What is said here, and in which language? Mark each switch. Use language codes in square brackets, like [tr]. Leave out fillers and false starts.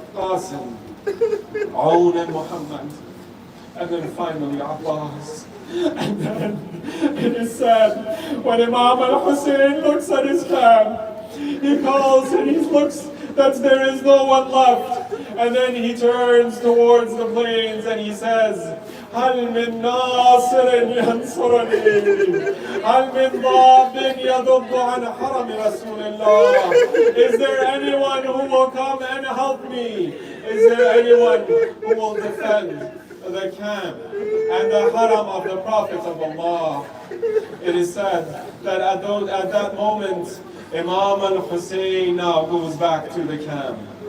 [en] Qasim, Aoun and Muhammad, and then finally Abbas. And then it is said, when Imam al-Hussein looks at his camp, he calls and he looks that there is no one left. And then he turns towards the plains and he says, [ar] هل من ناصر ينصرني هل من ضاب يضب عن حرم رسول الله. [en] Is there anyone who will come and help me? Is there anyone who will defend the camp and the haram of the Prophet of Allah? It is said that at that moment, Imam al-Hussein now goes back to the camp.